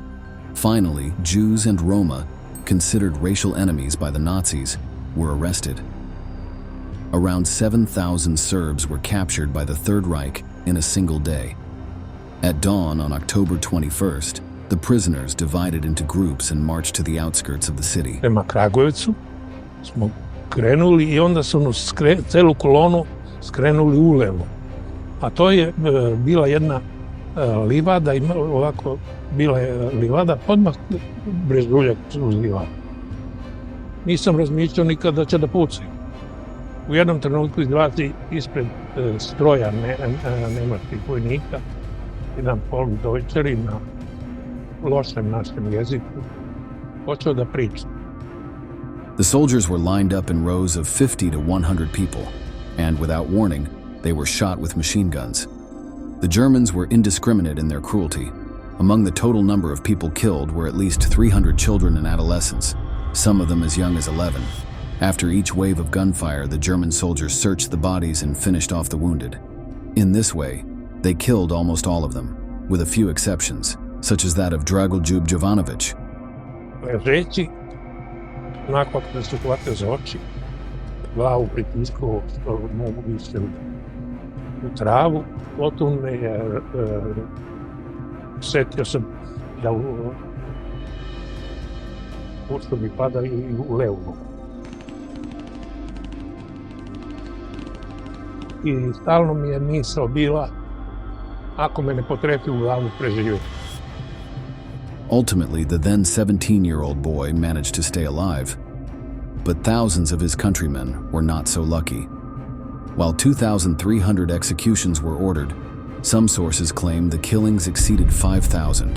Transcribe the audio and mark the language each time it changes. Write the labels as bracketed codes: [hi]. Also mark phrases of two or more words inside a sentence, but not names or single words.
[en] Finally, Jews and Roma, considered racial enemies by the Nazis, were arrested. Around 7,000 Serbs were captured by the Third Reich in a single day. At dawn on October 21st, the prisoners divided into groups and marched to the outskirts of the city. [sr] Prema Kragujevcu smo krenuli I onda su nas celu kolonu skrenuli ulevo. A to je bila jedna livada, ovako bila je livada odmah brežuljak uz livadu. Nisam razmišljao nikad da će da pucaju. U jednom trenutku izlazi ispred stroja nemačkih vojnika jedan Volksdeutscher na lošem našem jeziku počeo da priča. [en] The soldiers were lined up in rows of 50 to 100 people, and without warning, they were shot with machine guns. The Germans were indiscriminate in their cruelty. Among the total number of people killed were at least 300 children and adolescents, some of them as young as 11. After each wave of gunfire, the German soldiers searched the bodies and finished off the wounded. In this way, they killed almost all of them, with a few exceptions, such as that of Dragoljub Jovanović. [sr] Ležeći, nakon da su hvate za oči, glavu pritiskao što mogu više u travu, potom me je setio sam da ušto mi pada I u levu nogu. I stalno mi je misao bila, ako me ne potrefi u glavu, preživio. [en] Ultimately, the then 17-year-old boy managed to stay alive, but thousands of his countrymen were not so lucky. While 2,300 executions were ordered, some sources claim the killings exceeded 5,000.